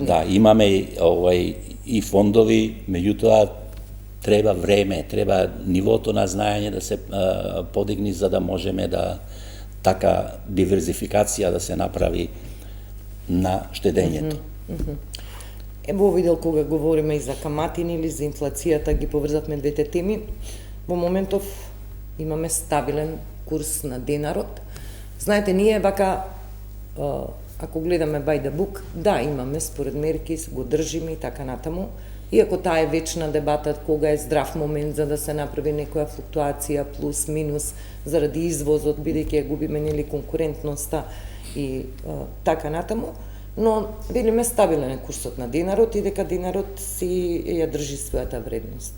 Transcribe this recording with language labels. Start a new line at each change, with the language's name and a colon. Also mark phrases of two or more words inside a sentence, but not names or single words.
Macedonian: Да, имаме и фондови, меѓутоа треба време, треба нивото на знаење да се подигни за да можеме да така диверзификација да се направи на штедењето. Во овој дел кога говориме и за каматини или за инфлацијата, ги поврзавме двете теми. Во моментов имаме стабилен курс на денарот. Знаете, ние вака, ако гледаме
English: by the book,
Macedonian: да, имаме според мерки, го држиме и така натаму. Иако таа е вечна дебата кога е здрав момент за да се направи некоја флуктуација плюс минус заради извозот, бидејќи ја губиме нели конкурентноста и така натаму. но велиме стабилен е курсот на динарот и дека динарот си ја држи својата вредност.